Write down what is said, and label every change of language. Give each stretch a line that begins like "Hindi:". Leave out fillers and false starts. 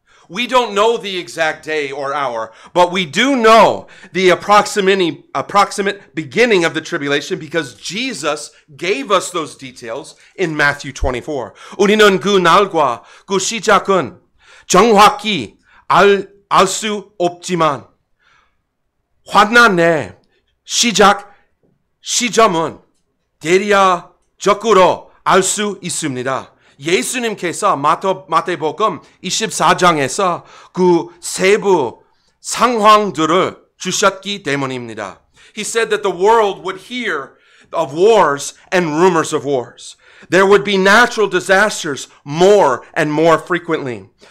English: We don't know the exact day or hour, but we do know the approximate beginning of the tribulation because Jesus gave us those details in Matthew 24.
Korean: 우리는 그 날과 그 시작은 정확히 알 수 없지만 환난의 시작 시점은 대략적으로 알 수 있습니다. 예수님께서 마태복음 24장에서 그 세부 상황들을 주셨기 때문입니다.
English: He said that the world would hear of wars and rumors of wars. There would be natural disasters more and more frequently.